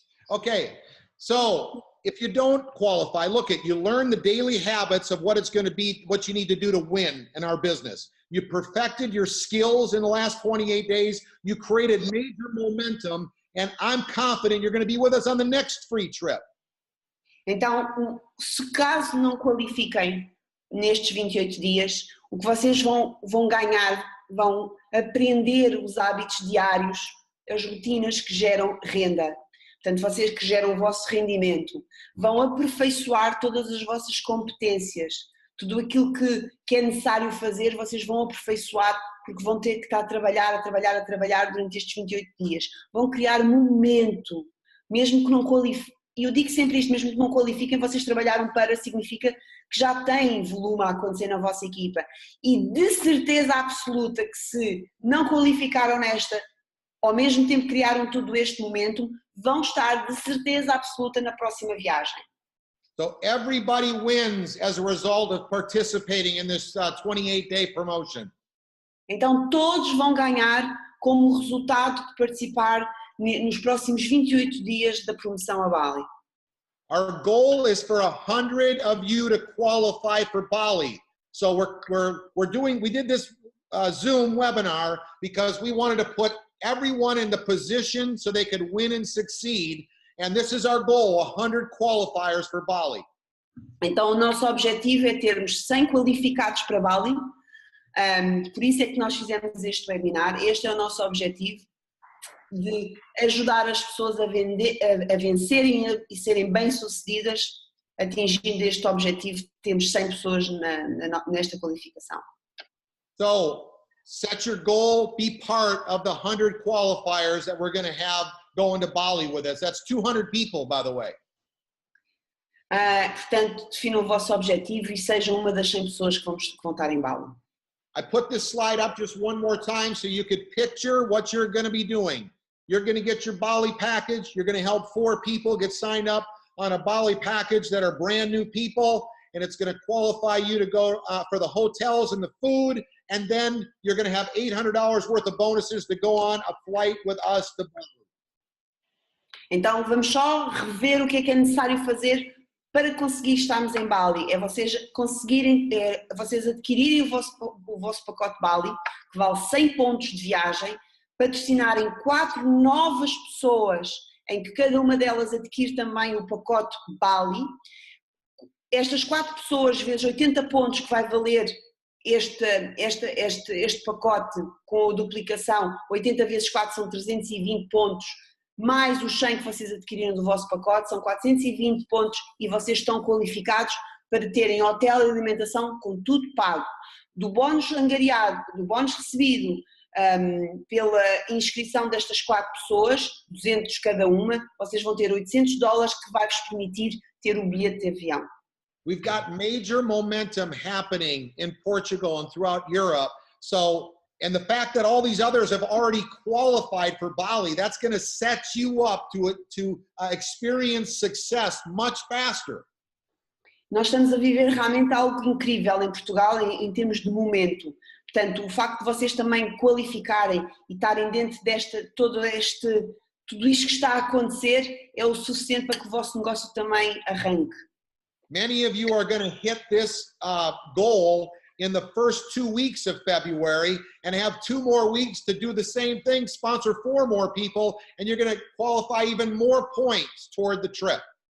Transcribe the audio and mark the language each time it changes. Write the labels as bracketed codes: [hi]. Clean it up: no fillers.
[en] Okay, so if you don't qualify, look you learn the daily habits of what it's going to be, what you need to do to win in our business. You perfected your skills in the last 28 days. You created major momentum, and I'm confident you're going to be with us on the next free trip. [pt] Então, se caso não qualifiquem nestes 28 dias, o que vocês vão ganhar, vão aprender os hábitos diários, as rotinas que geram renda. Portanto, vocês que geram o vosso rendimento, vão aperfeiçoar todas as vossas competências. Tudo aquilo que é necessário fazer, vocês vão aperfeiçoar, porque vão ter que estar a trabalhar durante estes 28 dias. Vão criar momento, mesmo que não qualifiquem. E eu digo sempre isto, mesmo que não qualifiquem, vocês trabalharam para, significa que já têm volume a acontecer na vossa equipa. E de certeza absoluta que se não qualificaram nesta, ao mesmo tempo criaram todo este momento, vão estar de certeza absoluta na próxima viagem. [en] So everybody wins as a result of participating in this 28-day promotion. [pt] Então todos vão ganhar como resultado de participar nos próximos 28 dias da promoção a Bali. [en] Our goal is for 100 of you to qualify for Bali. So we did this Zoom webinar because we wanted to put everyone in the position so they could win and succeed. And this is our goal, 100 qualifiers for Bali. [pt] Então o nosso objetivo é termos 100 qualificados para Bali. Por isso é que nós fizemos este webinar. Este é o nosso objetivo, de ajudar as pessoas a vencerem e serem bem-sucedidas, atingindo este objetivo. Temos 100 pessoas nesta qualificação. [en] So, set your goal, be part of the 100 qualifiers that we're going to have going to Bali with us. That's 200 people, by the way. [pt] Portanto, definam o vosso objetivo e sejam uma das 100 pessoas que vão estar em Bali. [en] I put this slide up just one more time so you could picture what you're going to be doing. You're going to get your Bali package. You're going to help 4 people get signed up on a Bali package that are brand new people, and it's going to qualify you to go for the hotels and the food, and then you're going to have $800 worth of bonuses to go on a flight with us to Bali. [pt] Então vamos só rever o que é necessário fazer para conseguir estarmos em Bali. É vocês conseguirem, vocês adquirirem o vosso pacote Bali, que vale 100 pontos de viagem, patrocinarem 4 novas pessoas, em que cada uma delas adquire também o pacote Bali. Estas 4 pessoas vezes 80 pontos que vai valer este pacote com a duplicação, 80 vezes 4 são 320 pontos, mais os 100 que vocês adquiriram do vosso pacote, são 420 pontos e vocês estão qualificados para terem hotel e alimentação com tudo pago. Do bónus angariado, do bónus recebido, pela inscrição destas 4 pessoas, 200 cada uma, vocês vão ter $800 que vai vos permitir ter o bilhete de avião. [en] We've got major momentum happening in Portugal and throughout Europe. So, and the fact that all these others have already qualified for Bali, that's going to set you up to experience success much faster. [pt] Nós estamos a viver realmente algo incrível em Portugal em termos de momento. Portanto, o facto de vocês também qualificarem e estarem dentro tudo isto que está a acontecer é o suficiente para que o vosso negócio também arranque. [en] Many of you are going to hit this goal in the first 2 weeks of February and have 2 more weeks to do the same thing, sponsor 4 more people, and you're going to qualify even more points toward the trip.